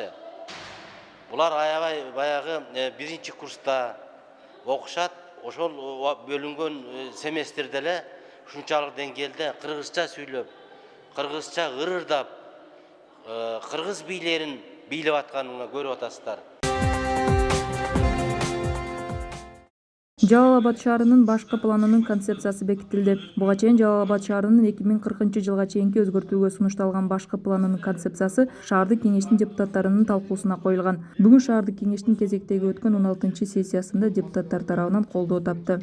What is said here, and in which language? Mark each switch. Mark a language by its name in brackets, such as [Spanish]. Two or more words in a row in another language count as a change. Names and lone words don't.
[Kyrgyz] Bular ayabay bayağı birinci kursta okuşat. Oşol bölüngön semestrdele şunçalık dengelde kırgızça söylöp, kırgızça ırırdap, kırgız biylerin biylep atkanına görüp atasыздар. Жалал Абад шаарынын башкы планынын концепциясы бекитилди. Буга чейин Жалал Абад шаарынын 2040-жылга чейинки өзгөртүүгө сунушталган башкы планынын концепциясы шаардык кеңештин депутаттарынын талкуусуна коюлган. Бүгүн шаардык кеңештин кезектеги өткөн 16-сессиясында депутаттар тарабынан колдоо тапты.